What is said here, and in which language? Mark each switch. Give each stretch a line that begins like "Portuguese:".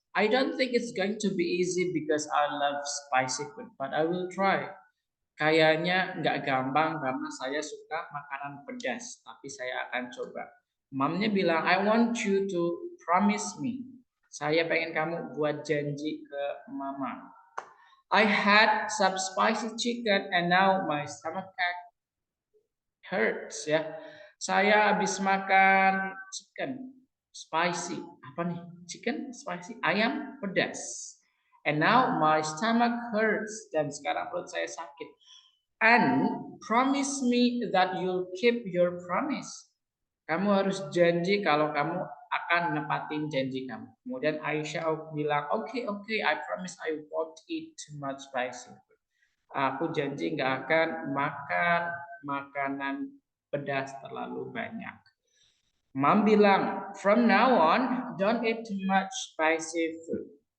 English: I don't think it's going to be easy because I love spicy food, but I will try.
Indonesian: Kayaknya nggak gampang karena saya suka makanan pedas, tapi saya akan coba. Mamnya bilang,
English: I want you to promise me.
Indonesian: Saya pengen kamu buat janji ke mama.
English: I had some spicy chicken and now my stomach hurts ya.
Indonesian: Saya habis makan chicken spicy. Apa nih?
English: Chicken spicy,
Indonesian: ayam pedas.
English: And now my stomach hurts.
Indonesian: Dan sekarang perut saya sakit.
English: And promise me that you'll keep your promise.
Indonesian: Kamu harus janji kalau kamu akan nepatin janji kamu. Kemudian Aisyah bilang, oke,
English: I promise I won't eat too much spicy.
Indonesian: Aku janji nggak akan makan makanan pedas terlalu banyak.
English: Mom bilang, from now on, don't eat too much spicy food.